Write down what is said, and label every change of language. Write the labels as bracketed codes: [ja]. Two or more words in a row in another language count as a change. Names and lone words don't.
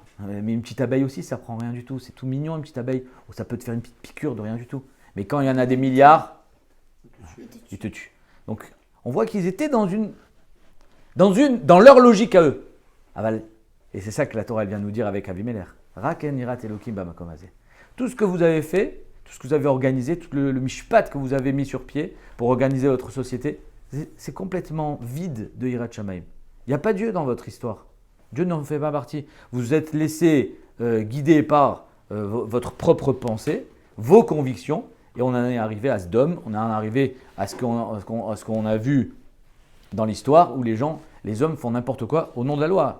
[fr] Mais une petite abeille aussi, ça prend rien du tout. C'est tout mignon, une petite abeille. Oh, ça peut te faire une petite piqûre de rien du tout. Mais quand il y en a des milliards, ils te tuent. Donc, on voit qu'ils étaient dans leur logique à eux. Et c'est ça que la Torah elle vient nous dire avec Avimelech. [he] רק אין יראת אלהים במקום הזה. [fr] Tout ce que vous avez fait, tout ce que vous avez organisé, tout le mishpat que vous avez mis sur pied pour organiser votre société, c'est complètement vide de [he] יראת שמים. [fr] Il n'y a pas Dieu dans votre histoire. Dieu n'en fait pas partie. Vous vous êtes laissé guider par votre propre pensée, vos convictions, et on en est arrivé à Sdom, on en est arrivé à ce qu'on a vu dans l'histoire où les hommes font n'importe quoi au nom de la loi.